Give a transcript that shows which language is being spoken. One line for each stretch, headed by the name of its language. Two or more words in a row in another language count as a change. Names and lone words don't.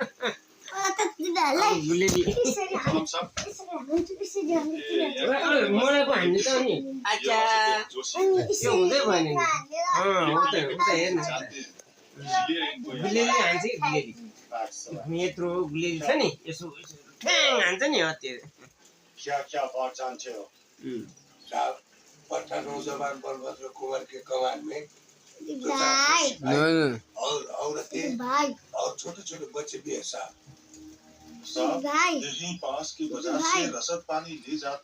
Nepali: गुलेली मलाई पो हान्नु त नि। अच्छा यो हुँदै भयो नि। उता हेर्न गुलेली हान्छ कि गुलेली यत्रो गुलेली छ नि, यसो ठ्याङ हान्छ नि हतियार।
Hindi: क्या बात जानते हो? साहब, पट्टा नौजवान बलभद्र कुंवर के कमान में और औरतें और छोटे छोटे बच्चे भी है साहब। यही पास की बाजार से रसद पानी ले जाती